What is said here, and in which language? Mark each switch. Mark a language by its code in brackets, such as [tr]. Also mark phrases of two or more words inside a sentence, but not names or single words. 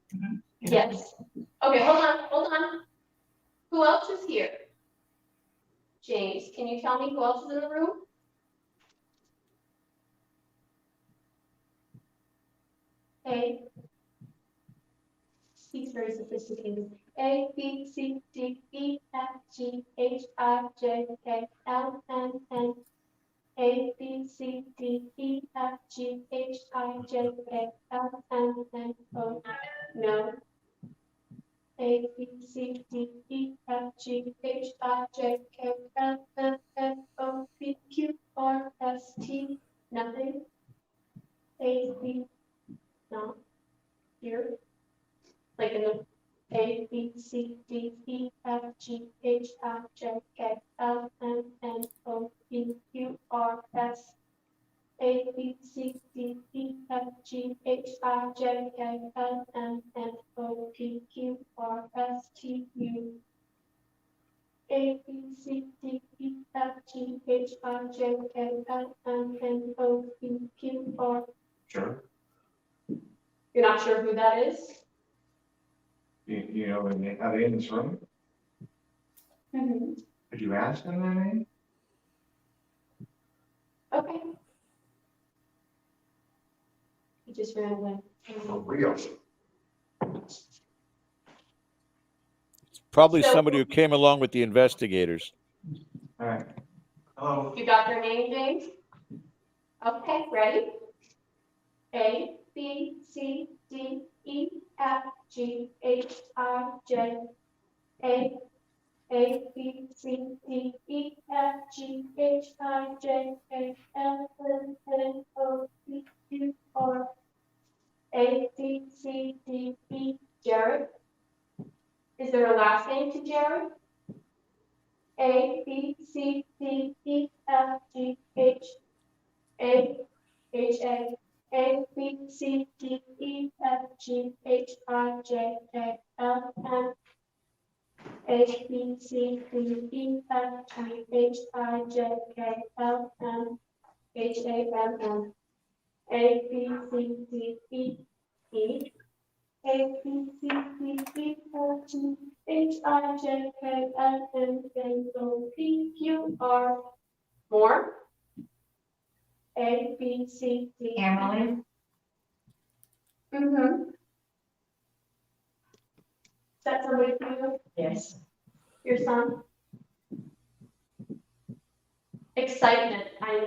[en] Yes. Okay, hold on. Who else is here? James, can you tell me who else is in the room? A. He's very sophisticated. A, B, C, D, E, F, G, H, I, J, K, L, M, N. A, B, C, D, E, F, G, H, I, J, K, L, M, N, O. No. A, B, C, D, E, F, G, H, I, J, K, L, M, N, O, P, Q, R, S, T. Nothing. A, B, no. Here. Like in the A, B, C, D, E, F, G, H, I, J, K, L, M, N, O, P, Q, R, S. A, B, C, D, E, F, G, H, I, J, K, L, M, N, O, P, Q, R, S, T, U. A, B, C, D, E, F, G, H, I, J, K, L, M, N, O, P, Q, R. Sure. You're not sure who that is? You know, are they in this room? Mm-hmm. Could you ask them their name? Okay. He just ran away. For real? Probably So- somebody who came along with the investigators. All right. Hello. You got their name, James? Okay, ready? A, B, C, D, E, F, G, H, I, J. A, B, C, D, E, F, G, H, I, J, K, L, M, N, O, P, Q, R. A, B, C, D, E, Jared. Is there a last name to Jared? A, B, C, D, E, F, G, H, A, H, A, B, C, D, E, F, G, H, I, J, K, L, M. A, B, C, D, E, F, G, H, I, J, K, L, M. H, A, M, M. A, B, C, D, E, E. A, B, C, D, E, F, G, H, I, J, K, L, M, N, O, P, Q, R. More? A, B, C, D. Emily? Mm-hmm. Is that somebody for you? Yes. Your son? Excitement, I know.